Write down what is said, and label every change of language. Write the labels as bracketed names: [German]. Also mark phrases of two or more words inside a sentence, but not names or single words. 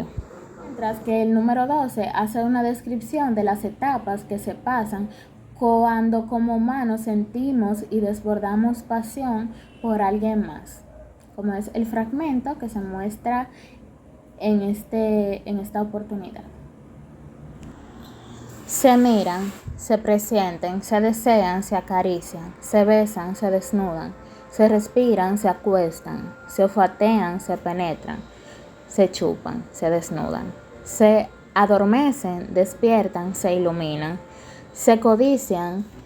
[Spanish] Mientras que el número 12 hace una descripción de las etapas que se pasan cuando como humanos sentimos y desbordamos pasión por alguien más, como es el fragmento que se muestra en esta oportunidad. Se miran, se presienten, se desean, se acarician, se besan, se desnudan, se respiran, se acuestan, se olfatean, se penetran, se chupan, se desnudan, se adormecen, despiertan, se iluminan, se codician,